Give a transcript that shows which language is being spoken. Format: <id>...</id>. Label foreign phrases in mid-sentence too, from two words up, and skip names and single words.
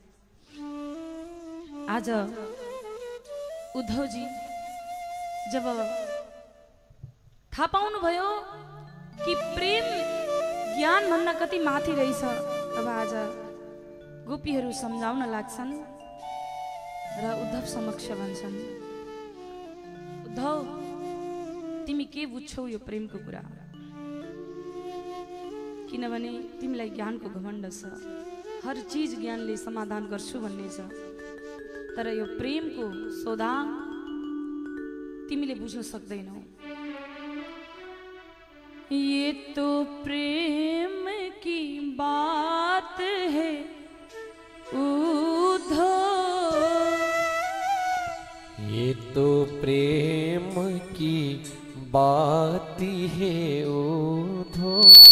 <ne>आज उद्धवजी जब थाहा पाउनु भयो कि प्रेम ज्ञान भन्दा कति माथि रहेछ, तब आज गोपीहरू सम्झाउन लाग्छन् र उद्धव समक्ष भन्छन् उद्धव तिमी के बुझ्छौ यो प्रेमको कुरा, किनभने तिमीलाई ज्ञानको घमण्ड छ,</ne> <hi>हर चीज</hi> <ne>ज्ञानले समाधान गर्छु भन्ने छ, तर यो प्रेमको सौदा तिमीले बुझ्न सक्दैनौ।</ne> <hi>ये तो प्रेम की बात है उद्धव, ये तो प्रेम की बात है उद्धव,</hi>